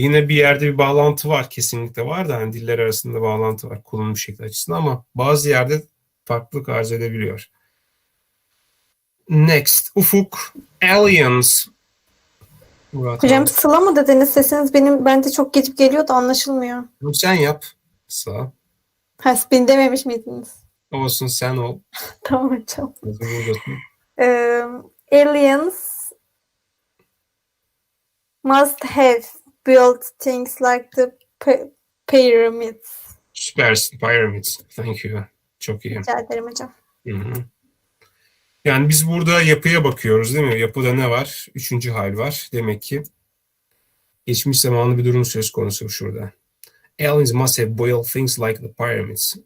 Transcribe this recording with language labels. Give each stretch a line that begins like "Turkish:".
Turkish: Yine bir yerde bir bağlantı var, kesinlikle var da hani diller arasında bağlantı var kullanım şekli açısından ama bazı yerde farklılık arz edebiliyor.
English: Next, Ufuk, aliens. Murat
Turkish: Hocam abi. Sıla mı dediniz? Sesiniz bende çok geçip geliyor da anlaşılmıyor. Sen yap. Sağ. Ha, beni dememiş miydiniz? Olsun, sen ol. Tamam hocam. Buradasın.
English: Aliens must have built things like the pyramids.
Turkish: Süpersin.
English: Pyramids. Thank you.
Turkish: Çok iyi. Rica ederim hocam. Hı-hı. Yani biz burada yapıya bakıyoruz değil mi? Yapıda ne var? 3. hal var. Demek ki geçmiş zamanlı bir durum söz konusu şurada.
English: Aliens must have built things like the pyramids.